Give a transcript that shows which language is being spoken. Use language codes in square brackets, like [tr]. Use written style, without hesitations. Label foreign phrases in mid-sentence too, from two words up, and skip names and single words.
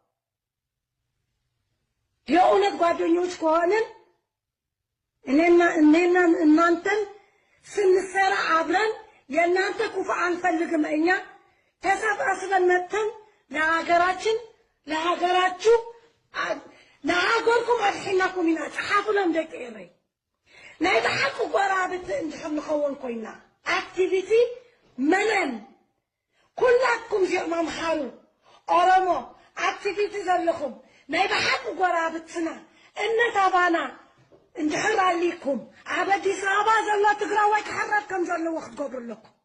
[am] የእውነት ጓደኞች ከሆነን እኔና እናንተን ስንሰራ አብረን የእናንተ ኩፋ አንፈልግም እኛ ተሰባስበን መተን ለሀገራችን ለሀገራችሁ [ti] ለሀገርኩም አድሕናኩም ኢና ተሓፍሎም ደቂረይ ናይ ባሓቂ ጎራብት እንድሕር ንኸውን ኮይና አክቲቪቲ መነን ኩላኩም ዚኦም ኣምሓሩ ኦሮሞ አክቲቪቲ ዘለኹም ናይ ባሓቂ ጎራብትና እነታባና እንድሕር ኣሊኩም ኣብ ኣዲስ ኣበባ ዘሎ ትግራዋይ ክሕረት ከም ዘለዎ ክትገብሩ ኣለኩም